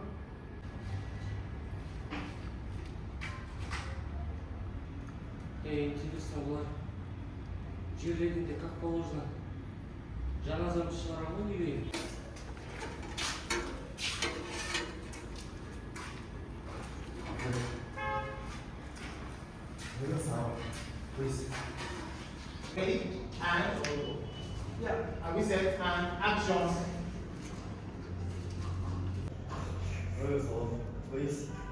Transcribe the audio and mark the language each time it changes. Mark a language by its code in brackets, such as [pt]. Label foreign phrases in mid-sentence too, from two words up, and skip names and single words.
[kk] Интересно, олар жерлерінде [ru] как положено [kk] жаназамды шығарамын үйге. [en] Ready? And yeah, have we said and action? Please.